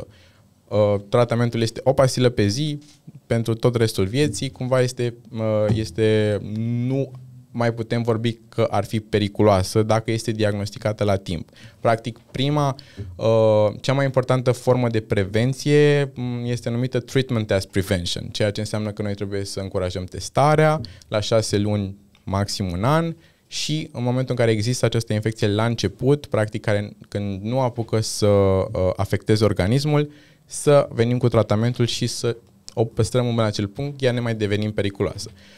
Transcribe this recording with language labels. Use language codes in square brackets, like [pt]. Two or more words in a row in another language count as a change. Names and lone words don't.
[ro] Tratamentul este o pastilă pe zi pentru tot restul vieții, cumva nu mai putem vorbi că ar fi periculoasă dacă este diagnosticată la timp. Practic, cea mai importantă formă de prevenție este numită [en] treatment as prevention, [ro] ceea ce înseamnă că noi trebuie să încurajăm testarea la 6 luni, maxim un an, și în momentul în care există această infecție la început, practic când nu apucă să afecteze organismul, să venim cu tratamentul și să o păstrăm în acel punct, ea ne mai devenim periculoasă.